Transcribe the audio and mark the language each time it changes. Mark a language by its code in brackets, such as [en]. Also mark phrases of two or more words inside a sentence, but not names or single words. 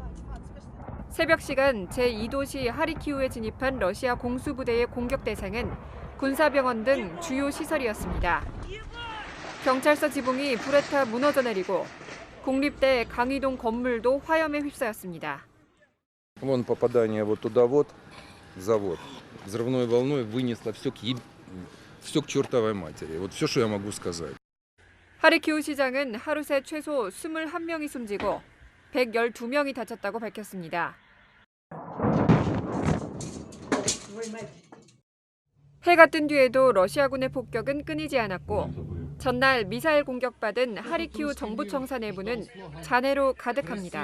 [ko] 새벽 시간 제2도시 하르키우에 진입한 러시아 공수부대의 공격 대상은 군사병원 등 주요 시설이었습니다. 경찰서 지붕이 불에 타 무너져 내리고 국립대 강의동 건물도 화염에 휩싸였습니다. [ru] Вон попадание вот туда вот, завод. Взрывной волной вынесло все к чертовой матери. Вот все, что я могу сказать. [ko] 하르키우 시장은 하루 새 최소 21명이 숨지고 112명이 다쳤다고 밝혔습니다. 해가 뜬 뒤에도 러시아군의 폭격은 끊이지 않았고 전날 미사일 공격받은 하르키우 정부청사 내부는 잔해로 가득합니다.